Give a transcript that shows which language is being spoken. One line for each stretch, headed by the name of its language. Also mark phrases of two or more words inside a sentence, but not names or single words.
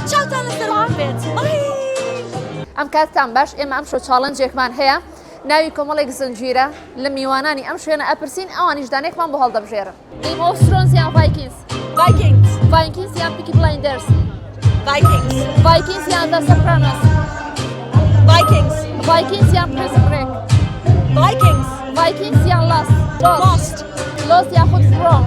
Central Kurdish: خۆتان لەسەر بێت. ئەم کاتتان باش ئێمە ئەم شۆ چالێنجێکمان هەیە ناوی کۆمەڵێک زنجیرە لە میوانانی ئەم شوێنە ئەپرسین ئەوانیش دانێکمان بۆ هەڵدەبژێرن. Game of Thrones یان Vikings؟ Vikings. Vikings یان Peaky Blinders؟ Vikings. Vikings یان The Sopranos؟ Vikings. Vikings یان Prison Break؟ Vikings. Vikings یان Lost؟ Lost. Lost یاخود From؟